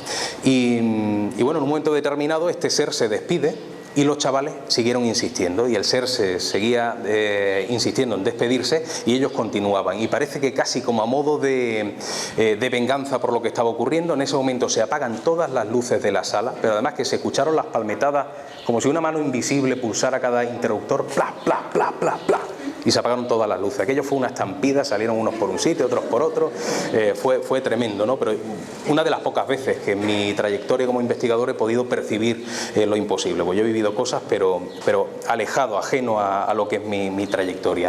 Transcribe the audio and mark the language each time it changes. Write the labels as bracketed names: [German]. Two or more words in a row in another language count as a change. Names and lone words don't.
[Spanish] Y bueno, en un momento determinado este ser se despide y los chavales siguieron insistiendo, y el ser se seguía insistiendo en despedirse y ellos continuaban, y parece que casi como a modo de venganza por lo que estaba ocurriendo, en ese momento se apagan todas las luces de la sala, pero además que se escucharon las palmetadas como si una mano invisible pulsara cada interruptor, pla, pla, pla, pla, pla. y se apagaron todas las luces. Aquello fue una estampida, salieron unos por un sitio, otros por otro, fue tremendo, ¿no? Pero una de las pocas veces que en mi trayectoria como investigador he podido percibir lo imposible, pues yo he vivido cosas, pero alejado, ajeno a lo que es mi trayectoria.